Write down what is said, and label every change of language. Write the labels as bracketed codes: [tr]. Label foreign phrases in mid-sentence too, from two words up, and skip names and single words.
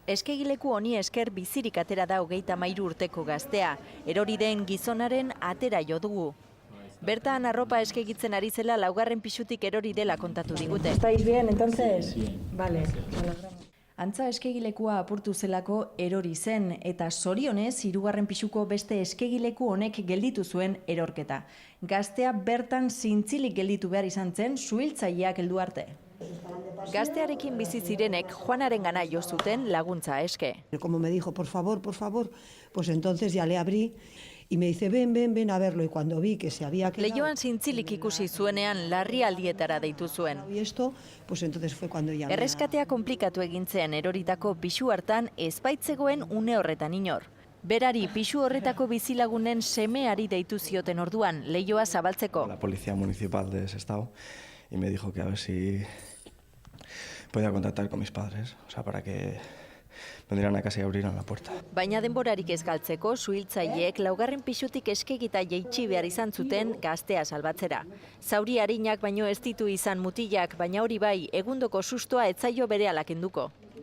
[eu] Eskegileku honi esker bizirik atera da 33 urteko gaztea, erori den gizonaren atera jo dugu. Bertan arropa eskegitzen ari zela laugarren pisutik erori dela kontatu digute. [es] ¿Estáis bien, entonces? Sí. Vale. [eu] Antza eskegilekua apurtu zelako erori zen eta zorionez hirugarren pisuko beste eskegileku honek gelditu zuen erorketa. Gaztea bertan zintzilik gelditu behar izan zen suhiltzaileak heldu arte. Gaztearekin bizi zirenek Juanarengana jo zuten laguntza eske. [es] Como me dijo, por favor, pues entonces ya le abrí y me dice, ven a verlo. Y cuando vi que se había quedado... [eu] Leihoan zintzilik ikusi zuenean larrialdietara deitu zuen. [es] Y esto, pues entonces fue cuando ya... [eu] Erreskatea konplikatu egin zen eroritako pisu hartan ezbaitzegoen une horretan inor. Berari pisu horretako bizilagunen semeari deitu zioten orduan, leihoa zabaltzeko. [es] La Policía Municipal de ese estado y me dijo que a ver si podía contactar con mis padres, o sea, para que vendrían a casa y abrieran la puerta. [eu] Baina denborarik ez galtzeko, suhiltzaileek laugarren pisutik eskegita jaitsi behar izan zuten gaztea salbatzera. Zauri arinak baino ez ditu izan mutilak, baina hori bai, egundoko sustoa ez zaio berehala kenduko.